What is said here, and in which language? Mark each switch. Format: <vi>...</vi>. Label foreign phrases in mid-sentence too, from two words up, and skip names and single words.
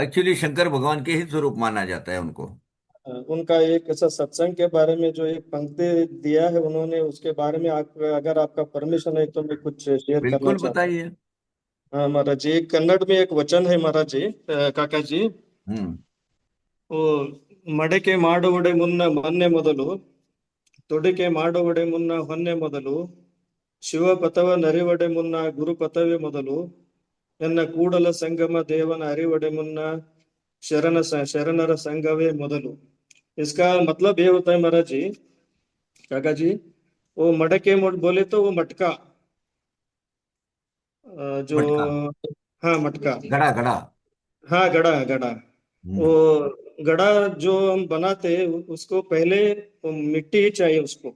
<hi>एक्चुअली शंकर भगवान के ही स्वरूप माना जाता है उनको। उनका एक ऐसा सत्संग के बारे में जो एक पंक्ति दिया है उन्होंने, उसके बारे में आप, अगर आपका परमिशन है तो मैं कुछ शेयर करना बिल्कुल चाहता बताइए। हूँ। हाँ महाराज जी, कन्नड़ में एक वचन है महाराज जी, काका जी। हम्म।</hi> <kn>वो ಮಡಕೆ ಮಾಡುವಡೆ ಮುನ್ನ ಮೊನ್ನೆ ಮೊದಲು ತೊಡಿಕೆ ಮಾಡುವಡೆ ಮುನ್ನ ಹೊನ್ನೆ ಮೊದಲು ಶಿವಪಥವ ನರಿವಡೆ ಮುನ್ನ ಗುರುಪಥವೇ ಮೊದಲು ಎನ್ನ ಕೂಡಲ ಸಂಗಮ ದೇವನ ಅರಿವಡೆ ಮುನ್ನ ಶರಣರ संगवे ಮೊದಲು।</kn> <hi>इसका मतलब ये होता है महाराज जी, काका जी, वो मटके बोले तो वो मटका, जो, मटका। हाँ मटका, घड़ा घड़ा। हाँ गड़ा गड़ा। हम्म। वो गड़ा जो हम बनाते हैं उसको पहले वो मिट्टी ही चाहिए उसको,</hi>